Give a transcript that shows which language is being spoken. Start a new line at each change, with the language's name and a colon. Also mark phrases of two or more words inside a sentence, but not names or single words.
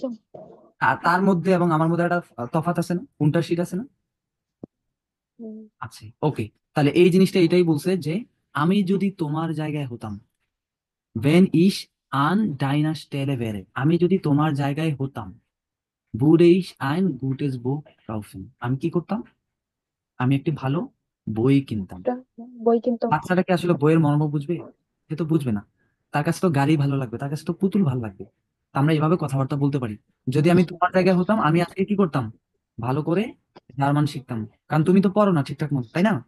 Bangla: আর তার মধ্যে এবং আমার মধ্যে একটা তফাৎ আছে না, কোনটা শীত আছে না? হুম। আছে, ওকে। তাহলে এই জিনিসটা এটাই বলছে যে আমি যদি তোমার জায়গায় হতাম,
German: wenn ich an deiner Stelle wäre,
Bangla: আমি যদি তোমার জায়গায় হতাম,
German: Würde ich ein gutes Buch kaufen?
Bangla: আমি কি করতাম? আমি একটি ভালো বই কিনতাম। একটা বই কিনতো। বাচ্চাটা কি আসলে বইয়ের মর্ম বুঝবে? সে তো বুঝবে না। তার কাছে তো গাড়ি ভালো লাগবে, তার কাছে তো পুতুল ভালো লাগবে। তা আমরা এইভাবে কথাবার্তা বলতে পারি। যদি আমি তোমার জায়গায় হতাম, আমি আজকে কি করতাম? ভালো করে জার্মান শিখতাম। কারণ তুমি তো পড়ো না ঠিকঠাক মতো, তাই না?